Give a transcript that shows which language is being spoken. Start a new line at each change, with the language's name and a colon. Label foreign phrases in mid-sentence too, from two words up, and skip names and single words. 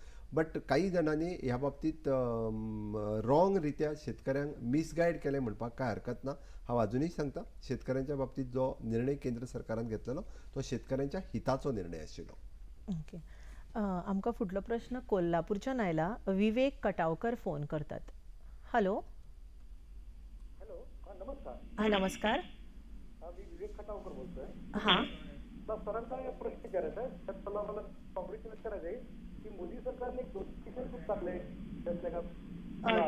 Konkani: बट काही जाणांनी ह्या बाबतीत रॉंग रित्या शेतकऱ्यांक मिसगायड केले म्हणपाक काय हरकत ना. हांव अजूनही सांगता, शेतकऱ्यांच्या बाबतीत जो निर्णय केंद्र सरकारान घेतलेलो तो शेतकऱ्यांच्या हिताचो निर्णय आशिल्लो. ओके. आमकां फुडलो प्रश्न कोल्हापूरच्यान आयला. विवेक कटावकर फोन करतात. हॅलो.
Marathi: हॅलो, नमस्कार.
Konkani: हां, नमस्कार.
Marathi: मी विवेक खटावकर बोलतोय.
Konkani: हां.
Marathi: तर सरांचा एक प्रश्न विचारायचा आहे. तर मला मला कॉंग्रॅच्युलेट करायचं आहे की मोदी सरकारने एक नोटिफिकेशन खूप टाकलंय त्यातल्या का.